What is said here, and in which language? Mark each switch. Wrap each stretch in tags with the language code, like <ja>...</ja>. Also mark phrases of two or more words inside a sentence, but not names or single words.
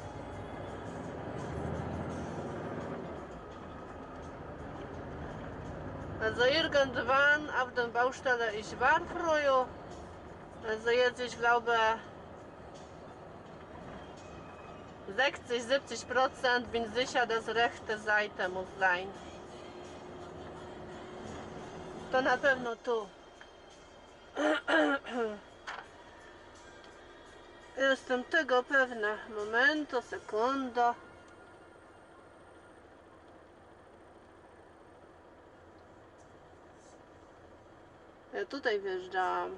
<de>Also irgendwann auf der Baustelle ich war früher. Also jetzt ich glaube 60-70% bin sicher, dass rechte Seite muss sein.</de> <pl>To na pewno tu. Jestem tego pewna. Momento, sekundo. Ja tutaj wjeżdżałam.</pl>